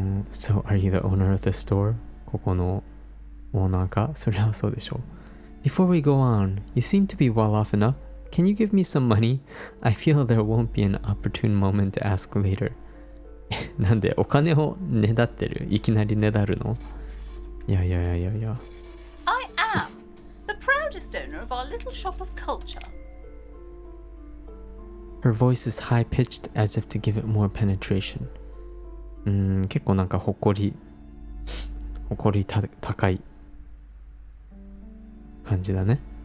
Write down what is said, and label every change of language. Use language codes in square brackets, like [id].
[en] So are you the owner of the store? [ja] ここのオーナーか？それはそうでしょう。 [en] Before we go on, you seem to be well off enough. Can you give me some money? I feel there won't be an opportune moment to ask later. [ja] なんでお金をねだってる？いきなりねだるの？いや。 [en] I am the proudest owner of our little shop of culture. Her voice is high-pitched as if to give it more penetration. [ja] 結構なんか誇り高い感じだね。